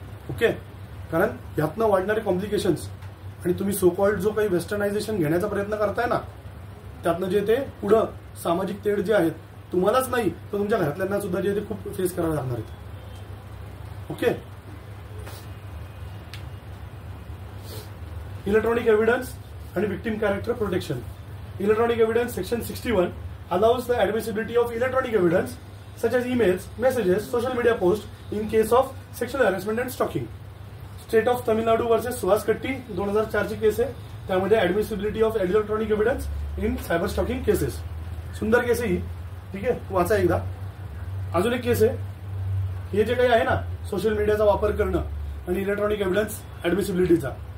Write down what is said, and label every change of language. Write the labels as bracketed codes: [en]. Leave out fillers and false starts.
[mr] Okay, कारण यातनं वाढणारे कॉम्प्लिकेशन्स आणि तुम्ही सो कॉल्ड जो काही वेस्टर्नायझेशन घेण्याचा प्रयत्न करताय ना, त्यातनं जे ते पुढं सामाजिक तेढ जे आहेत तुम्हालाच नाही तर तुमच्या घरातल्यांना सुद्धा जे ते खूप फेस करावे लागणार आहेत. [en] Okay, electronic evidence आणि victim character protection. Electronic evidence section 61 allows the admissibility of electronic evidence such as emails, messages, social media posts in case of sexual harassment and stalking. [mr] State of Tamil Nadu versus Suhas कट्टी 2004 ची केस आहे, त्यामध्ये [en] Admissibility of electronic evidence in cyber stalking cases. [mr] सुंदर केस आहे ही. ठीक आहे, वाचा एकदा. अजून एक केस आहे, हे जे काही आहे ना सोशल मीडियाचा वापर करणं आणि इलेक्ट्रॉनिक एव्हिडन्स ऍडमिसिबिलिटीचा.